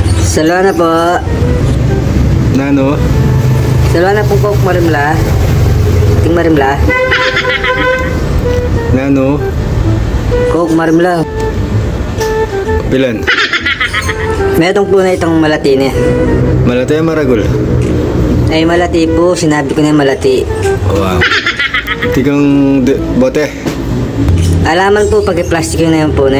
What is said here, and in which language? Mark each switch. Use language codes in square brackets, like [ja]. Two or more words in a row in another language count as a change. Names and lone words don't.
[pam] Salwa na po. Nano? Salwa na po Coke Marimla. Ting Marimla. Nano? Coke Marimla. Pilan? Metong po na itong malati niya. Malati o maragol? Ay malati po, sinabi ko na malati. Wow. Tigang bote? Alaman po pag plastic yun na yun po na.